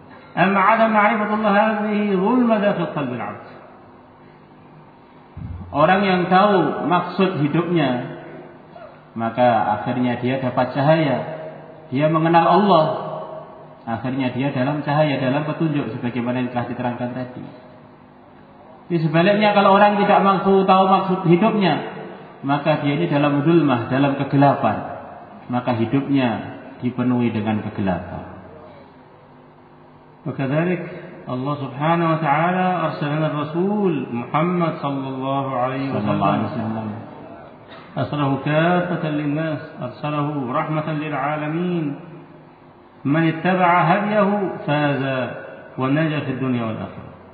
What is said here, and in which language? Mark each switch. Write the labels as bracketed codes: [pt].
[ar] أما عدم معرفة الله هذه ظلمة في قلب العبد. [id] Orang yang tahu maksud hidupnya, maka akhirnya dia dapat cahaya. Dia mengenal Allah, akhirnya dia dalam cahaya, dalam petunjuk, sebagaimana yang telah diterangkan tadi. Di sebaliknya, kalau orang tidak mampu tahu maksud hidupnya, maka dia ini dalam zulmah, dalam kegelapan. Maka hidupnya dipenuhi dengan kegelapan. [ar] وكذلك الله سبحانه وتعالى أرسل لنا الرسول محمد صلى الله عليه وسلم أرسله كافة للناس أرسله رحمة للعالمين من اتبع هديه فاز ونجا في الدنيا والآخرة.